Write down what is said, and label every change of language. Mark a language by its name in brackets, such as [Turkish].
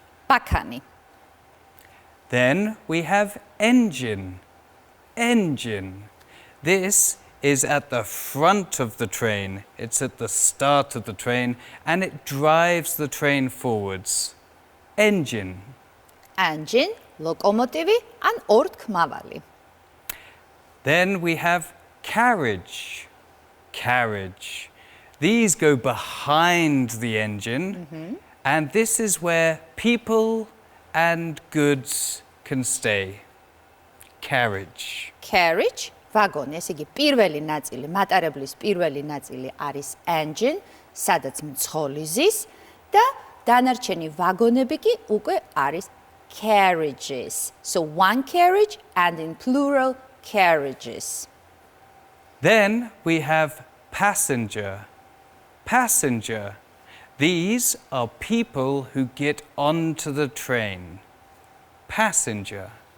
[Georgian] ბაქანი. [English] Then we have engine. Engine. This is at the front of the train. It's at the start of the train and it drives the train forwards. Engine. [Georgian] Engine, ლოკომოტივი ან ორთქმავალი. [English] Then we have carriage. Carriage. These go behind the engine and this is where people and goods can stay. Carriage. [Georgian] Carriage, ვაგონი, ესე იგი პირველი ნაწილი, მატარებლის პირველი ნაწილი არის engine, სადაც მძღოლი ზის და დანარჩენი ვაგონები კი უკვე არის carriages. [English] So one carriage and in plural carriages. Then we have passenger. Passenger. These are people who get onto the train. Passenger.